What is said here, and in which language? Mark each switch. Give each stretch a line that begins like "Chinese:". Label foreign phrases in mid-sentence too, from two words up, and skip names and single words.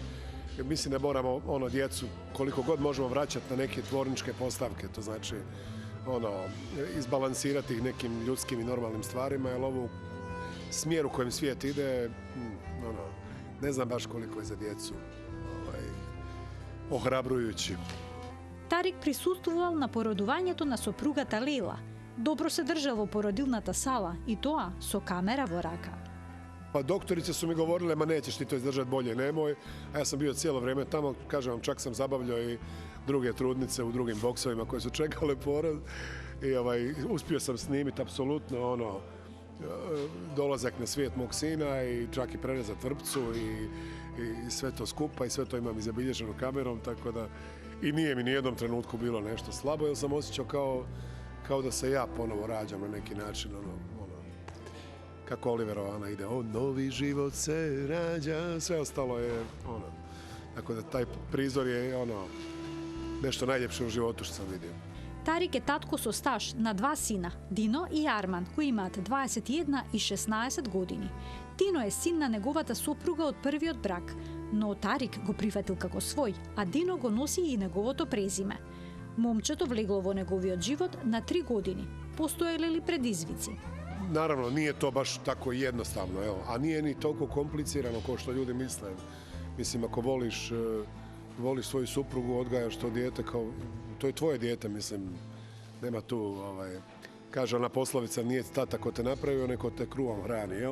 Croatian: Mislim da moramo djecu koliko god možemo vraćati na neke tvorničke postavke, to znači izbalansirati ih nekim ljudskim i normalnim stvarima, jer ovo smjer u kojem svijet ide, ne znam baš koliko je za djecu ohrabrujući.
Macedonian: Тарик присуствувал на породувањето на сопругата Лейла. Добро се држал во породилната сала и тоа со камера во рака.
Croatian: Pa doktorice su mi govorile, ma nećeš ti to izdržati, bolje nemoj. A ja sam bio cijelo vrijeme tamo, kažem vam, čak sam zabavljao i druge trudnice u drugim boksovima koje su čekale porod. I uspio sam snimiti apsolutno dolazak na svijet mog sina i čak i prerezati vrpcu i sve to skupa i sve to imam izabilježeno kamerom, tako da i nije mi nijednom trenutku bilo nešto slabo, jer sam osjećao kao da se ja ponovo rađam na neki način, kako Oliverova ide, novi život se rađa, sve ostalo je tako da taj prizor je nešto najljepše u životu što sam vidio.
Macedonian: Тарик е татко со стаж на 2 сина, Дино и Арман, кои имаат 21 и 16 години. Дино е син на неговата сопруга од првиот брак, но Тарик го прифатил како свој, а Дино го носи и неговото презиме. Момчето влегло во неговиот живот на 3 години. Постоеле ли предизвици?
Croatian: Naravno, nije to baš tako jednostavno, a nije ni toliko komplicirano kao što ljudi misle. Mislim, ako voliš svoju suprugu, odgajaš to dijete to je tvoje dijete, mislim, nema tu, kaže ona poslovica, nije tata ko te napravio, neko te kruvom hrani, jel?